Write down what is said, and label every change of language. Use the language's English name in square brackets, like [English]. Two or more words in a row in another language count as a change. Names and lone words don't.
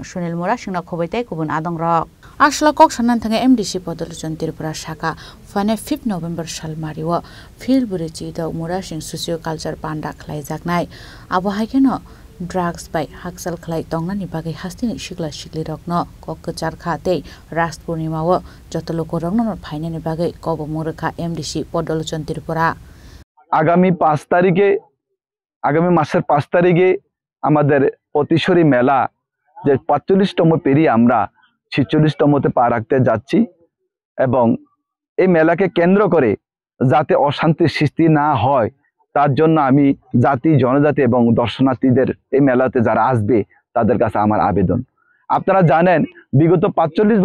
[Kok Borok] सुनील मुरासिंना खबैताय गुबुन आदंरक आसला कक साननानै थाङै एमडीसी पदलोचन त्रिपुरा शाखा फाइने 5 नभेम्बर सालमारेव फिलबुरि चिदक मुरासिं सोसियो कालचार पान्डा खलायजागनाय आबहायकेनो ड्राग्स बाय हाकसाल खलाय तंगनानि बागै हास्तिनि सिगला सिगलि रकनो कक्कचार खाते रास पूर्णिमाव जतलोको रंगनो फाइनेनि बागै कब मुरखा एमडीसी पदलोचन त्रिपुरा [Bangla] আগামী মাসের 5 তারিখে আমাদের পতেশ্বরী মেলা যে 45তম পেরিয়ে আমরা 46তমতে পা রাখতে যাচ্ছি এবং এই মেলাকে কেন্দ্র করে যাতে অশান্তি সৃষ্টি না হয় তার জন্য আমি জাতি জনজাতি এবং দর্শনার্থীদের এই মেলাতে যারা আসবে তাদের কাছে আমার আবেদন আপনারা জানেন বিগত 45